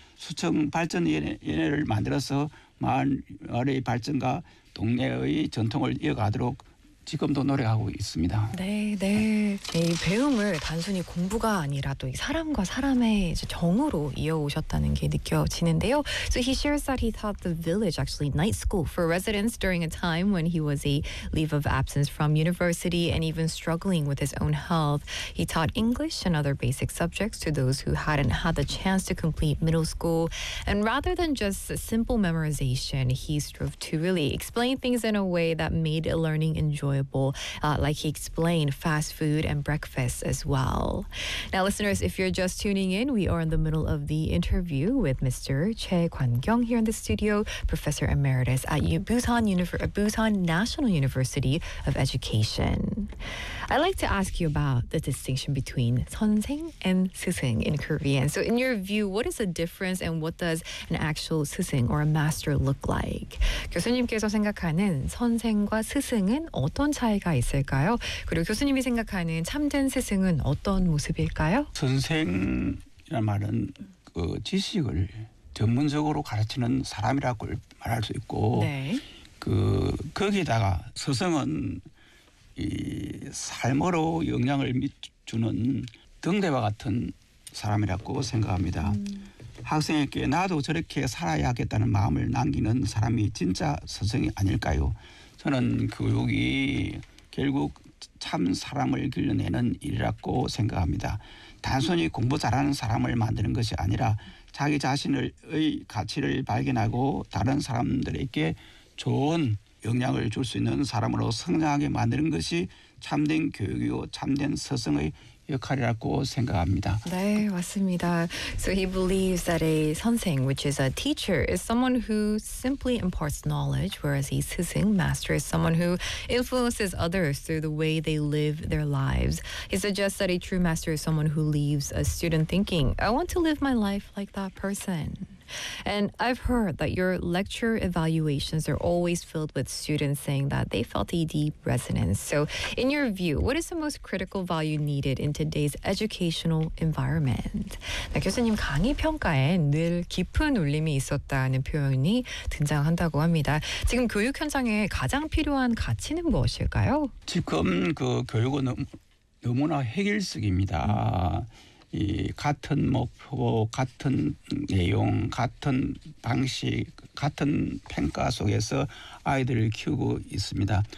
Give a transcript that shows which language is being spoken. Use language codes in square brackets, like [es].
[ko] 수청 발전 연회를 만들어서 마을의 발전과 동네의 전통을 이어가도록 지금도 노력하고 있습니다. 네, 네. 이 배움을 단순히 공부가 아니라 또 사람과 사람의 정으로 이어오셨다는 게 느껴지는데요. [en] So he shares that he taught the village actually night school for residents during a time when he was a leave of absence from university and even struggling with his own health. He taught English and other basic subjects to those who hadn't had the chance to complete middle school. And rather than just simple memorization, he strove to really explain things in a way that made learning enjoyable. Like he explained, fast food and breakfast as well. Now, listeners, if you're just tuning in, we are in the middle of the interview with Mr. Choi Kwan-kyung here in the studio, Professor Emeritus at Busan National University of Education. I'd like to ask you about the distinction between 선생 and 스승 in Korean. So in your view, what is the difference and what does an actual 스승 or a master look like? [ko] 교수님께서 생각하는 선생과 스승은 어떤 차이가 있을까요? 그리고 교수님이 생각하는 참된 스승은 어떤 모습일까요? 선생이란 말은 그 지식을 전문적으로 가르치는 사람이라고 말할 수 있고 네. 그 거기다가 스승은 이 삶으로 영향을 주는 등대와 같은 사람이라고 생각합니다. 학생에게 나도 저렇게 살아야겠다는 마음을 남기는 사람이 진짜 스승이 아닐까요? 저는 교육이 결국 참 사람을 길러내는 일이라고 생각합니다. 단순히 공부 잘하는 사람을 만드는 것이 아니라 자기 자신의 가치를 발견하고 다른 사람들에게 좋은 영향을 줄 수 있는 사람으로 성장하게 만드는 것이 참된 교육이고 참된 스승의 역할이라고 생각합니다. 네, 맞습니다. [en] So he believes that a 선생, which is a teacher, is someone who simply imparts knowledge, whereas a 스승, master, is someone who influences others through the way they live their lives. He suggests that a true master is someone who leaves a student thinking, I want to live my life like that person. And I've heard that your lecture evaluations are always filled with students saying that they felt a deep resonance. So in your view, what is the most critical value needed in today's educational environment? [ko] 교수님 강의 평가엔 늘 깊은 울림이 있었다는 표현이 등장한다고 합니다. 지금 교육 현장에 가장 필요한 가치는 무엇일까요? 지금 그 교육은 너무나 획일적입니다. 이 같은 목표, 같은 내용, 같은 방식, 같은 평가 속에서 아이들을 키우고 있습니다.